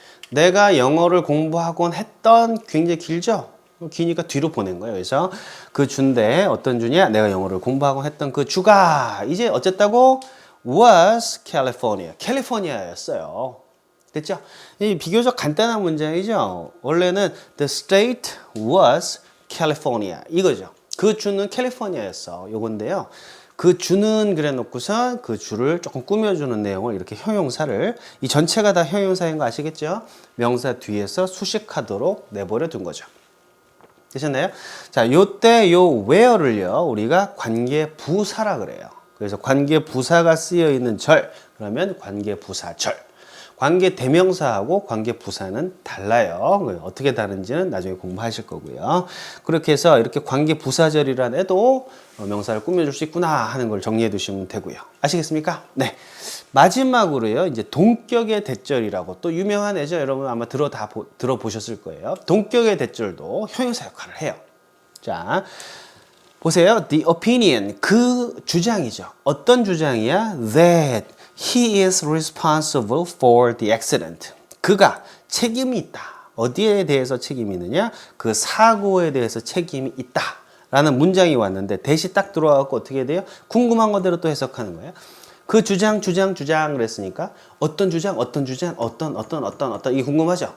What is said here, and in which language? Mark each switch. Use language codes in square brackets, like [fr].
[ko] 내가 영어를 공부하곤 했던 굉장히 길죠? 기니까 뒤로 보낸 거예요. 그래서 그 주인데 어떤 주냐? 내가 영어를 공부하곤 했던 그 주가 이제 어쨌다고? [en] was California. [ko] 캘리포니아였어요. 됐죠? 이 비교적 간단한 문장이죠. 원래는 [en] the state was California [ko] 이거죠. 그 주는 캘리포니아였어. 요건데요. 그 주는 그래 놓고서 그 주를 조금 꾸며주는 내용을 이렇게 형용사를 이 전체가 다 형용사인 거 아시겠죠? 명사 뒤에서 수식하도록 내버려 둔 거죠. 되셨나요? 자, 요때 요 where를요 우리가 관계부사라 그래요. 그래서 관계부사가 쓰여 있는 절 그러면 관계부사절. 관계대명사하고 관계부사는 달라요. 어떻게 다른지는 나중에 공부하실 거고요. 그렇게 해서 이렇게 관계부사절이란 애도 명사를 꾸며줄 수 있구나 하는 걸 정리해 두시면 되고요. 아시겠습니까? 네. 마지막으로요. 이제 동격의 대절이라고 또 유명한 애죠. 여러분 아마 들어보셨을 거예요. 동격의 대절도 형용사 역할을 해요. 자, 보세요. [en] The opinion, [ko] 그 주장이죠. 어떤 주장이야? [en] That he is responsible for the accident. [ko] 그가 책임이 있다. 어디에 대해서 책임이 있느냐? 그 사고에 대해서 책임이 있다. 라는 문장이 왔는데 대시 딱 들어와갖고 어떻게 돼요? 궁금한 거대로 또 해석하는 거예요. 그 주장 그랬으니까 어떤 주장 어떤 이 궁금하죠?